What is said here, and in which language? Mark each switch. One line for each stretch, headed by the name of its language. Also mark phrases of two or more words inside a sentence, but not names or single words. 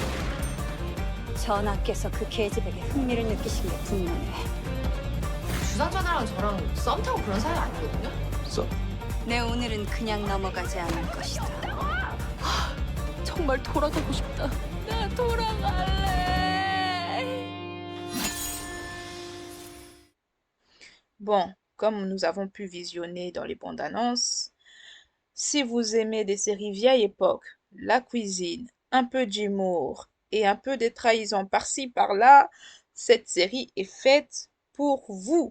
Korean: 전하께서 그 계집에게 흥미를 느끼신 게 분명해. 주상전화랑 저랑 썸 타고 그런 사이 아니거든요? 내 오늘은 그냥 넘어가지 않을 것이다. 정말 돌아가고 싶다. 나 돌아갈래.
French: Bon, comme nous avons pu visionner dans les bandes annonces, si vous aimez des séries vieille époque, la cuisine, un peu d'humour et un peu de trahison par-ci par-là, cette série est faite pour vous.